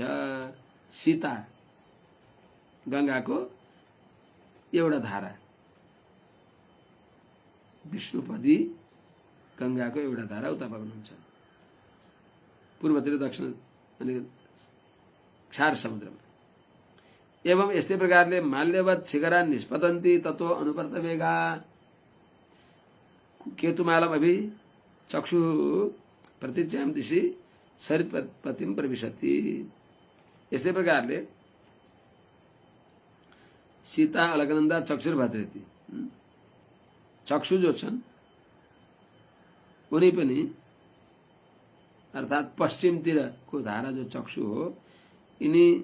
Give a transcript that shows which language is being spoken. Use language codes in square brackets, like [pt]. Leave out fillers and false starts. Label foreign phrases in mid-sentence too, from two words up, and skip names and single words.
[ne] सीता गंगाको एउटा धारा, विष्णुपदी गंगाको एउटा धारा उता बग्नुहुन्छ पूर्वतिर दक्षिण अनि क्षार समुद्रमा। [sa] एवं [ne] यस्तै प्रकारले [sa] माल्यवत शिखरा निष्पतन्ति ततो अनुपर्त वेगा केतुमालम अभि चक्षु प्रतिच्याम दिशि सरितपतिम प्रविशति। [ne] यस्तै प्रकारले [sa] सीता अलकनन्दा चक्षुर्भद्रेति [ne] चक्षु जो छन् उनी पनि अर्थात पश्चिमतिरको धारा जो चक्षु हो यिनी